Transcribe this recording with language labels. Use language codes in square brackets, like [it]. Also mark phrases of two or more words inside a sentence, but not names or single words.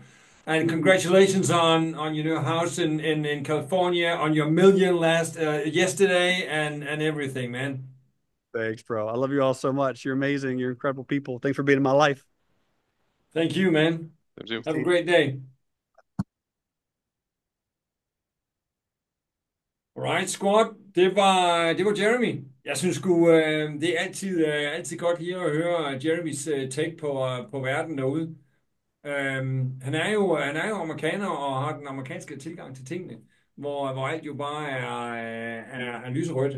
[en] And congratulations on your new house in California, on your million yesterday, and everything, man. Thanks, bro. I love you all so much. You're amazing. You're incredible people. Thanks for being in my life. Thank you, man. Thank you. Have a great day. Alright, squad. [da] Det var Jeremy. Jeg synes sgu, det er altid godt lige at høre Jeremys take på verden derude. Han er jo amerikaner og har den amerikanske tilgang til tingene, hvor alt jo bare er lyserødt.